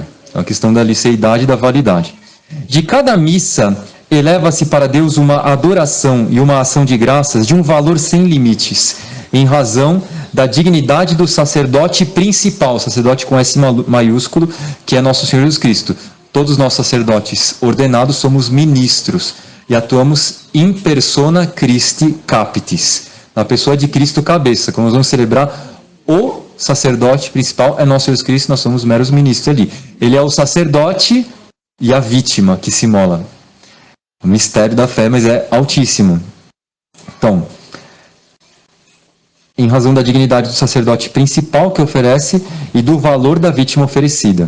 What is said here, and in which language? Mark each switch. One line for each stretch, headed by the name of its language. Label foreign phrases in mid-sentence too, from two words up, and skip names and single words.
Portuguese: É a questão da liceidade e da validade. De cada missa, eleva-se para Deus uma adoração e uma ação de graças de um valor sem limites, em razão da dignidade do sacerdote principal, sacerdote com S maiúsculo, que é nosso Senhor Jesus Cristo. Todos nós sacerdotes ordenados somos ministros e atuamos
Latin: in persona Christi capitis,
Portuguese: na pessoa de Cristo cabeça. Quando nós vamos celebrar, o sacerdote principal é nosso Jesus Cristo, nós somos meros ministros ali. Ele é o sacerdote e a vítima que se imola. O mistério da fé, mas é altíssimo. Então, em razão da dignidade do sacerdote principal que oferece e do valor da vítima oferecida.